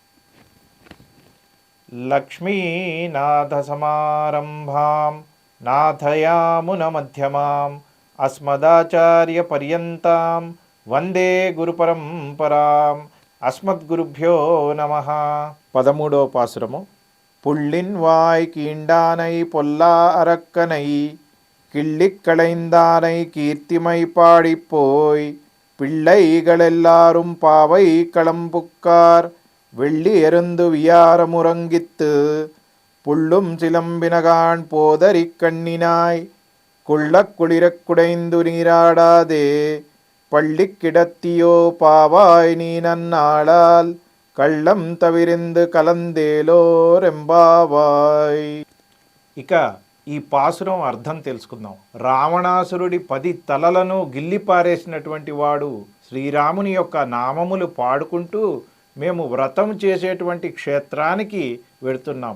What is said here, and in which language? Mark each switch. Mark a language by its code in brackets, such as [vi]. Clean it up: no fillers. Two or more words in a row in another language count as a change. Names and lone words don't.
[sa] లక్ష్మీనాథ సమారంభాం నాథయామున మధ్యమాం అస్మదాచార్య పర్యంతాం వందే గురు పరంపరాం. అస్మద్గురుభ్యో నమః. [te] 13వ పాసురము. [ta] புள்ளின் வாய் கீண்டானை பொல்லா அரக்கனை கிள்ளிக்களைந்தானை கீர்த்திமை பாடிப்போய் பிள்ளைகளெல்லாரும் பாவை களம்புக்கார் வெள்ளி எருந்து வியாரமுறங்கித்து புள்ளும் சிலம்பினகான் போதறிக் கண்ணினாய் குள்ளக் குளிரக் குடைந்து நீராடாதே பள்ளி கிடத்தியோ பாவாய் நீ நன்னாளால் கள்ளம் தவிர்ந்து கலந்தேலோர் எம்பாவாய். [te] ఇక ఈ పాసురం అర్థం తెలుసుకుందాం. రావణాసురుడి 10 తలలను గిల్లిపారేసినటువంటి వాడు శ్రీరాముని యొక్క నామములు పాడుకుంటూ మేము వ్రతం చేసేటువంటి క్షేత్రానికి వెడుతున్నాం.